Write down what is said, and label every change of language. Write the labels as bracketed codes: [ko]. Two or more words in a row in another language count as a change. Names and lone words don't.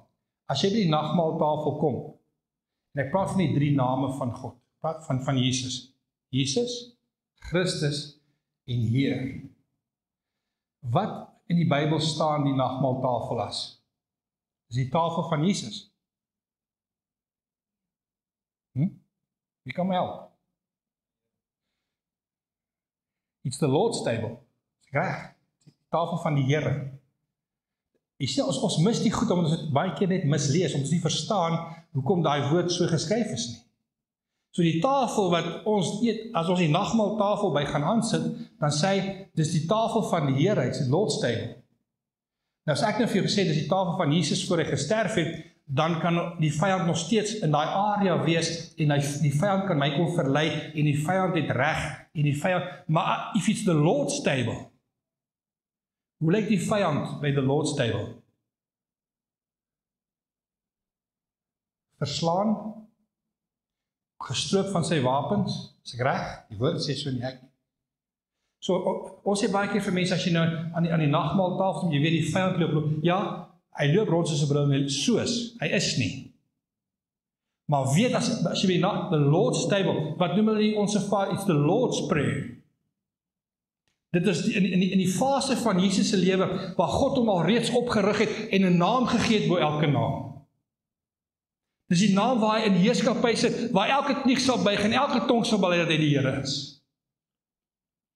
[af] As jy by die nagmaaltafel kom, en ek praat van die 3 name van God, praat van Jesus. Jesus, Christus en Heer. Wat in die Bybel staan die nagmaaltafel as? Dis die tafel van Jesus. Wie kan my help? [en] It's the Lord's table. [af] Reg, die tafel van die Here. Jy sien, ons mis die goed, omdat ons dit baie keer net mislees, om ons nie verstaan hoekom daai woord so geskryf is nie. So die tafel wat ons eet, as ons die nagmaaltafel by gaan aansit, dan sê hy, dis die tafel van die Here, [en] it's the Lord's table. [af] Nou as ek nou vir jou gesê, dis die tafel van Jesus voor hy gesterf het, dan kan die vyand nog steeds in daai area wees, en die vyand kan my kom verlei, en die vyand het reg, en die vyand, maar [en] if it's the Lord's table, [af] hoe lyk die vyand by [en] the Lord's table? [af] Verslaan, gestroop van sy wapens, is ek reg? Die woord sê so nie ek. So, ons sê baie keer vir mense, as jy nou aan die nagmaaltafel, jy weet die vyand loop, ja, hy loop rond soos 'n bril, soos, hy is nie. Maar weet, as jy by [en] the Lord's table, [af] wat noem hulle ons Vader, [en] it's the Lord's prayer. [af] Dit is in die fase van Jesus se lewe, waar God hom al reeds opgerig het, en 'n naam gegee het bo elke naam. Dis die naam waar hy in heerskappy sit, waar elke knie sal buig, en elke tong sal bely dat hy die Here is.